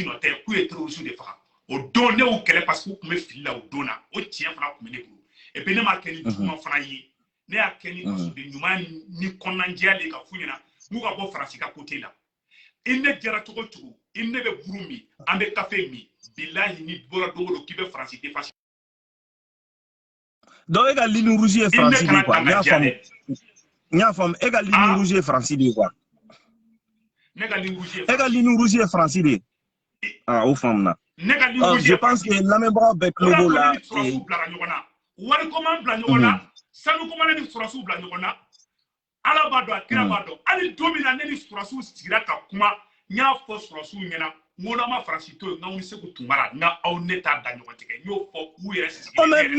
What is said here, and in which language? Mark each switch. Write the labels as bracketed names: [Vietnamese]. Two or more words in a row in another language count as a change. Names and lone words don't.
[Bambara] nɔ tɛ k'u ye terroriste de faga o don ne y'u kɛlɛ parce que u tun bɛ fili la o don na o tiɲɛ fana tun bɛ ne bolo et puis ne m'a kɛ ni juguman fana ye ne y'a kɛ ni fasoden ɲuman ni kɔnɔnajɛya de ka f'u ɲɛna n'u ka bɔ Faransi ka côté la i ne jɛra cogo o cogo i ne bɛ buru min an bɛ café min bilahi ni bɔra dogo don k'i bɛ Faransi défense donc e ka [French] ligne rouge [Bambara] ye Faransi de quoi n y'a faamu e ka [French] ligne rouge [Bambara] ye Faransi de quoi ne ka [French] ligne rouge [Bambara] e ka [French] ligne rouge [Bambara] ye Faransi de o faamuna [French] je pense que [Bambara] lamɛnbagaw bɛ tulo la wari koman bila ɲɔgɔn na sanu koman ni surasiw bila ɲɔgɔn na ala b'a dɔn a kira b'a dɔn hali don min na ne ni surasiw sigira ka kuma n y'a fɔ surasiw ɲɛna n ko n'an ma Faransi to yen n'aw ni Segu tun mara n ka aw ne t'a da ɲɔgɔn tigɛ n y'o fɔ u yɛrɛ sigi